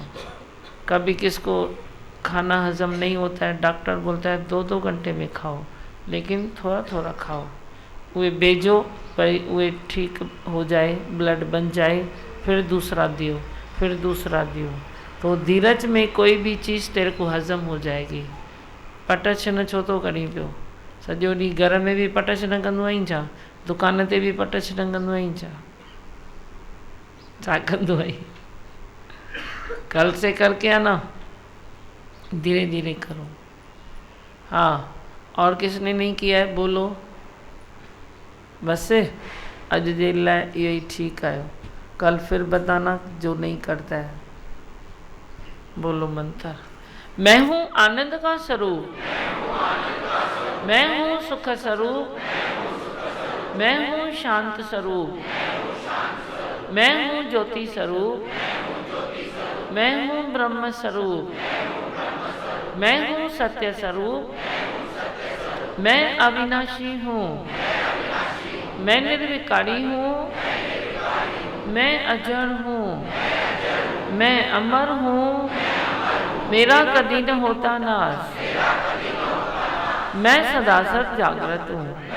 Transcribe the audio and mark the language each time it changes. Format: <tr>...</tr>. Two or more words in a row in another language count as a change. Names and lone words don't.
<hi>कभी किसको खाना हजम नहीं होता है, डॉक्टर बोलता है 2-2 घंटे में खाओ, लेकिन थोड़ा थोड़ा खाओ। वे बेजो पर वे ठीक हो जाए, ब्लड बन जाए, फिर दूसरा दियो, फिर दूसरा दियो। तो धीरज में कोई भी चीज़ तेरे को हजम हो जाएगी।</hi> <sd>पट छिन छो तो करी पियो, सॼो ॾींहुं घर में भी पट छिन कंदो आहीं छा? दुकान ते भी पट छिन कंदो आहीं छा कंदो आहीं?</sd> <hi>कल से करके आना, धीरे धीरे करो। हाँ, और किसने नहीं किया है बोलो?</hi> <sd>बस अज जे लाइ इहो ही ठीक आयो,</sd> <hi>कल फिर बताना जो नहीं करता है। बोलो मंत्र। मैं हूँ आनंद का स्वरूप, मैं हूँ सुख स्वरूप, मैं हूँ शांत स्वरूप, मैं हूँ ज्योति स्वरूप, मैं हूँ ब्रह्म स्वरूप, मैं हूँ सत्य स्वरूप, मैं अविनाशी हूँ, मैं निर्विकारी हूँ, मैं अजर हूँ, मैं अमर हूँ, मेरा कभी न होता नाश, मैं सदा सत जागृत हूँ।</hi>